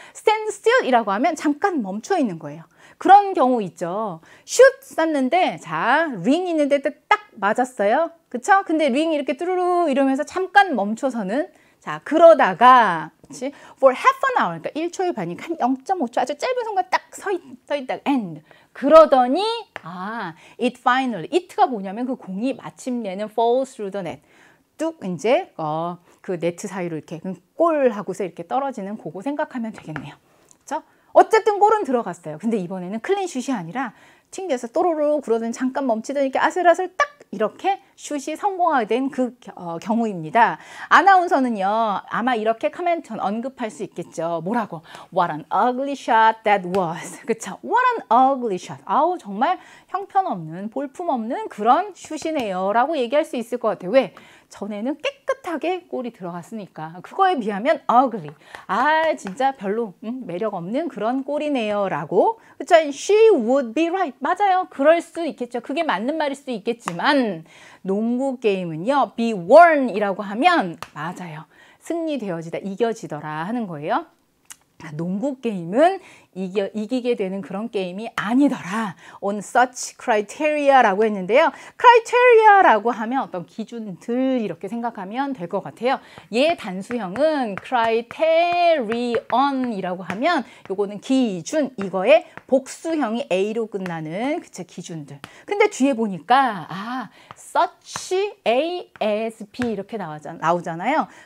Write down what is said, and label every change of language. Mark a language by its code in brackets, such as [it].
[ko] stand still이라고 하면 잠깐 멈춰 있는 거예요. 그런 경우 있죠. 슛 쐈는데, 자, 링 있는데 딱 맞았어요. 그쵸? 근데 링이 이렇게 뚜루루 이러면서 잠깐 멈춰서는, 자, 그러다가 그치? [en] for half an hour, [ko] 그러니까 1초에 반이니까 한 0.5초 아주 짧은 순간 딱 서 있다가 and. 그러더니 [en] it finally, it가 [ko] 뭐냐면 그 공이 마침내는 [en] falls through the net. [ko] 뚝 이제 그 네트 사이로 이렇게 골하고서 이렇게 떨어지는 그거 생각하면 되겠네요. 그렇죠? 어쨌든 골은 들어갔어요. 근데 이번에는 클린 슛이 아니라 튕겨서 또로로 그러더니 잠깐 멈추더니 이렇게 아슬아슬 딱 이렇게 슛이 성공하게 된 그 경우입니다. 아나운서는요, 아마 이렇게 코멘트 언급할 수 있겠죠. 뭐라고? [en] What an ugly shot that was. [ko] 그쵸? [en] What an ugly shot. [ko] 아우, 정말 형편없는, 볼품없는 그런 슛이네요. 라고 얘기할 수 있을 것 같아요. 왜? 전에는 깨끗하게 골이 들어갔으니까. 그거에 비하면 ugly. 진짜 별로 매력 없는 그런 골이네요. 라고. 그쵸? [en] She would be right. [ko] 맞아요. 그럴 수 있겠죠. 그게 맞는 말일 수도 있겠지만 농구 게임은요, be won 이라고 하면 맞아요. 승리되어지다, 이겨지더라 하는 거예요. 농구 게임은 이기게 되는 그런 게임이 아니더라. [en] On such criteria라고 했는데요. [ko] criteria라고 하면 어떤 기준들 이렇게 생각하면 될 것 같아요. 얘 단수형은 criterion이라고 하면 요거는 기준, 이거의 복수형이 A로 끝나는 그쵸 기준들. 근데 뒤에 보니까 such A as B 이렇게 나오잖아요.